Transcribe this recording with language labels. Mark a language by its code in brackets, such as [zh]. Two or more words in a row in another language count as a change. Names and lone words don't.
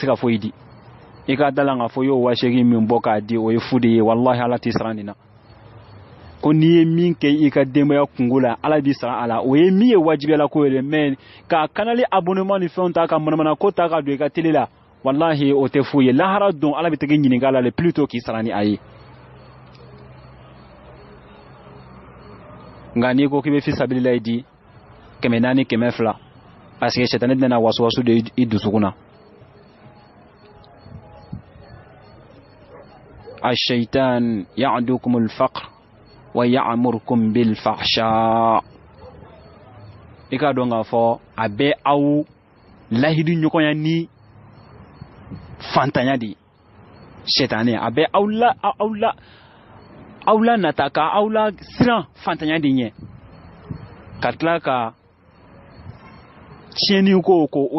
[bm] ka foyi di i ka da la k'a fɔ i y'o 8,000 min bɔ k'a di o ye fu de ye wallahi ala t'i sara nin na ko n'i ye min kɛ i ka denbaya kungo la ala b'i sara a la o ye min ye wajibiyala ko ye mais ka kanali abonnement ni fɛnw ta ka manamana ko ta ka don i ka télé la wallahi o tɛ foyi ye lahara don ala bɛ tɛgɛ ɲininka la [fr] le plutôt [bm] k'i sara ni a ye nka n'i ko k'i bɛ fisabilillah di 400 200 [fr] parce que [bm] sɛtanɛ bɛna wasuwasu de i dusukun na [ar] الشيطان يعدكم الفقر ويأمركم بالفحشاء [bm] i ka dɔn k'a fɔ a bɛ aw lahidi ɲɔgɔnya ni fantanya de sɛtanɛ a bɛ aw la nata ka aw la siran fantanya de ɲɛ ka tila ka tiɲɛni ko o